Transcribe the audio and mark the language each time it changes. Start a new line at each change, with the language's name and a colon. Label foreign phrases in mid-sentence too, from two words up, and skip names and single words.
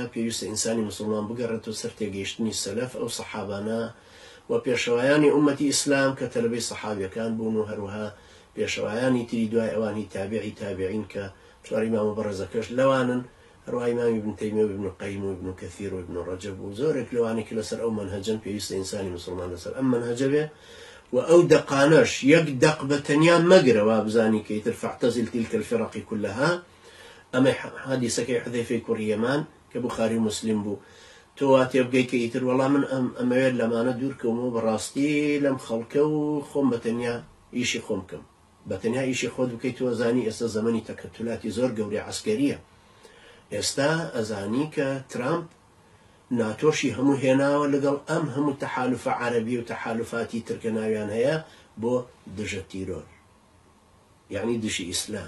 Central Kurdish: پێویستە ئینسانی مسلمان بگەڕێتەوە سەر تێگەیشتنی سەلەف ئەو سەحابانە و پێشەوایانی ئومەتی ئیسلام کە تەلەبەی سەحابیەکان بوون و هەروەها پێشەوایانی تری دوای ئەوانی تابعی تابعین کە چوار ئیمام بەڕێزەکەش لەوانن، هەروەها ئیمام ابن تەیمیە و ابن قەیم و ابن کەثیر و ابن ڕەجەب و زۆرێک لەوانی کە لەسەر ئەو مەنهەجن پێویستە ئینسانی مسلمان لەسەر ئەم مەنهەجە بێ و ئەو دەقانەش یەک دەق بە تەنیا مەگرەوە بزانی کە ئیتر
Arabic: فاعتەزل تلک الفرق كلها.
Central Kurdish: ئەمە حەدیسەکەی حوذەیفەی کوڕی یەمان کە بوخاری و مسلم بوو. تۆ وا تێبگەی کە ئیتر وەڵام من ئەمەوێت لەمانە دوورکەومەوە بەڕاستی لەم خەڵکە و خۆم بە تەنیا ئیشی خۆم بکەم، بە تەنیا ئیشی خۆت بکەیت. تۆ ئەزانی ئێستا زەمەنی تەکەتولاتی زۆر گەورەی عەسکەریە. ئێستا ئەزانی کە ترامپ ناتۆشی هەموو هێناوە لەگەڵ ئەم هەموو تەحالوفە عەرەبی و تەحالوفاتی ترکە ناویان هەیە بۆ دژە تیرۆر، یعنی دژی ئیسلام.